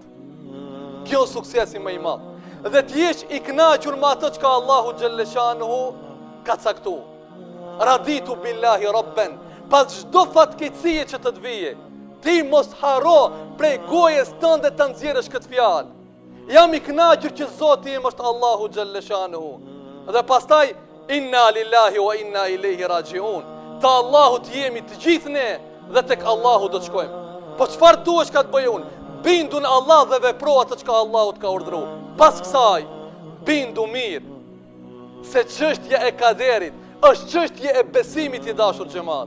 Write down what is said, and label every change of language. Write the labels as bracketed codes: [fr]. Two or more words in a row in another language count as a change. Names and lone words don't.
[sq] Kjo është suksesi më I madh. Dhe të jesh I kënaqur me atë që Allahu xhalleshanuhu ka caktuar. [ar] رضيت بالله ربا. [sq] Pas çdo fatkeqësie që të vije, ti mos haro prej gojës tënde të nxjerrësh këtë fjalë. Jam I kënaqur që Zoti im është Allahu xhalleshanuhu. Dhe pastaj [ar] إنا لله وإنا إليه راجعون. [sq] Te Allahu të jemi të gjithë ne dhe tek Allahu do të shkojmë. Po çfarë duhesh ka të bëj unë? Bindu në Allah dhe vepro atë që Allahu të ka urdhëruar. Pas kësaj, bindu mirë se çështja e kaderit është çështje e besimit I dashur xhamat.